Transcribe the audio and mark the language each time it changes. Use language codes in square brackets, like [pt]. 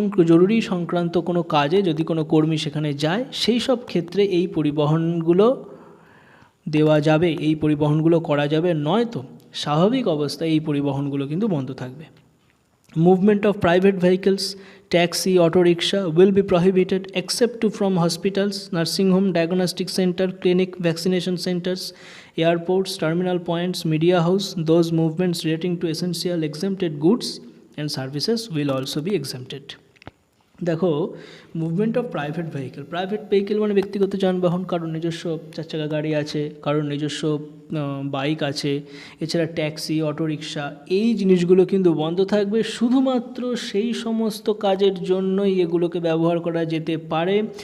[bn] জরুরি সংক্রান্ত কোনো কাজে যদি কোনো কর্মী সেখানে যায়, সেই সব ক্ষেত্রে এই পরিবহনগুলো দেওয়া যাবে, এই পরিবহনগুলো করা যাবে, নয়তো স্বাভাবিক অবস্থায় এই পরিবহনগুলো কিন্তু বন্ধ থাকবে। [en] Movement of private vehicles, taxi, auto rickshaw will be prohibited except to from hospitals, nursing home, diagnostic center, clinic, vaccination centers, airports, terminal points, media house. Those movements relating to essential exempted goods and services will also be exempted. [bn] দেখো, [en] movement of private vehicle [bn] মানে ব্যক্তিগত যানবাহন, কারোর নিজস্ব চার চাকা গাড়ি আছে, কারোর নিজস্ব বাইক আছে, এছাড়া ট্যাক্সি, অটোরিকশা, এই জিনিসগুলো কিন্তু বন্ধ থাকবে। শুধুমাত্র সেই সমস্ত কাজের জন্যই এগুলোকে ব্যবহার করা যেতে পারে।